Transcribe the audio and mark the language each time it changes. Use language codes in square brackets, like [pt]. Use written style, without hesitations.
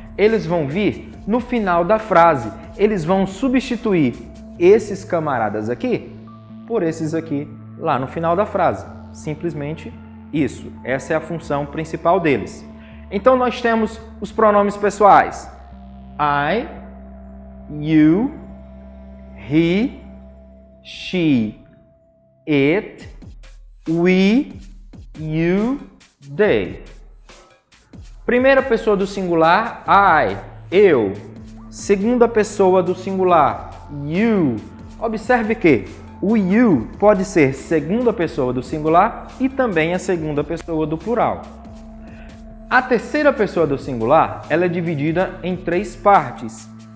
[pt] Eles vão vir no final da frase. Eles vão substituir esses camaradas aqui por esses aqui lá no final da frase. Simplesmente isso. Essa é a função principal deles. Então nós temos os pronomes pessoais. [en] I, you, he, she, it, we, you, they. [pt] Primeira pessoa do singular, I, eu. Segunda pessoa do singular, you. Observe que o you pode ser segunda pessoa do singular e também a segunda pessoa do plural. A terceira pessoa do singular, ela é dividida em 3 partes.